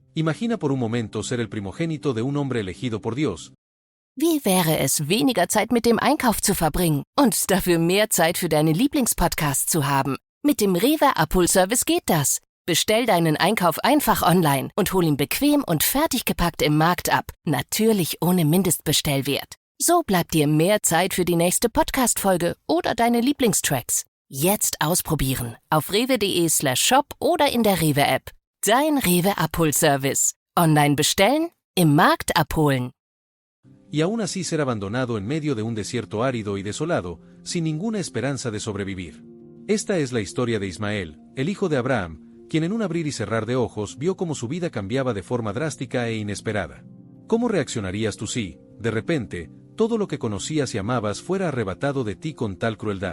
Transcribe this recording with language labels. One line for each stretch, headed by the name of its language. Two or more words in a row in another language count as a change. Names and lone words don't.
Spanish: Imagina por un momento ser el primogénito de un hombre elegido por Dios.
German: Wie wäre es, weniger Zeit mit dem Einkauf zu verbringen und dafür mehr Zeit für deine Lieblingspodcasts zu haben? Mit dem Rewe Abholservice geht das. Bestell deinen Einkauf einfach online und hol ihn bequem und fertig gepackt im Markt ab. Natürlich ohne Mindestbestellwert. So bleibt dir mehr Zeit für die nächste Podcast-Folge oder deine Lieblingstracks. Jetzt ausprobieren auf rewe.de/shop oder in der Rewe-App. Dein Rewe Abholservice. Online bestellen, im Markt abholen.
Spanish: Y aún así ser abandonado en medio de un desierto árido y desolado, sin ninguna esperanza de sobrevivir. Esta es la historia de Ismael, el hijo de Abraham, quien en un abrir y cerrar de ojos vio cómo su vida cambiaba de forma drástica e inesperada. ¿Cómo reaccionarías tú si, de repente, todo lo que conocías y amabas fuera arrebatado de ti con tal crueldad?